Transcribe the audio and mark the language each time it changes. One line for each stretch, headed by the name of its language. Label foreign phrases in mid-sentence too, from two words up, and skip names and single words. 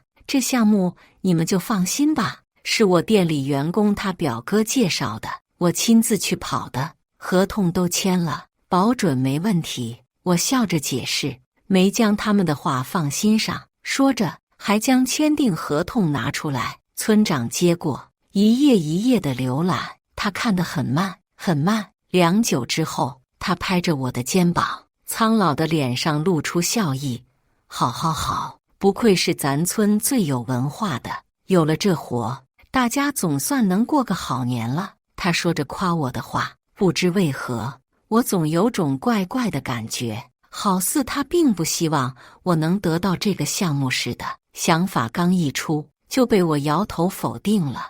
Chinese: 這項目你們就放心吧，是我店裡員工他表哥介紹的，我親自去跑的，合同都簽了，保準沒問題。我笑着解釋，沒將他們的話放心上，說着還將簽訂合同拿出來。村長接過，一頁一頁的瀏覽，他看得很慢很慢。良久之後，他拍着我的肩膀，蒼老的臉上露出笑意：“好好好，不愧是咱村最有文化的，有了這活，大家總算能過個好年了。” 他說着誇我的話，不知為何，我總有種怪怪的感覺，好似他並不希望我能得到這個項目似的。想法剛一出，就被我搖頭否定了。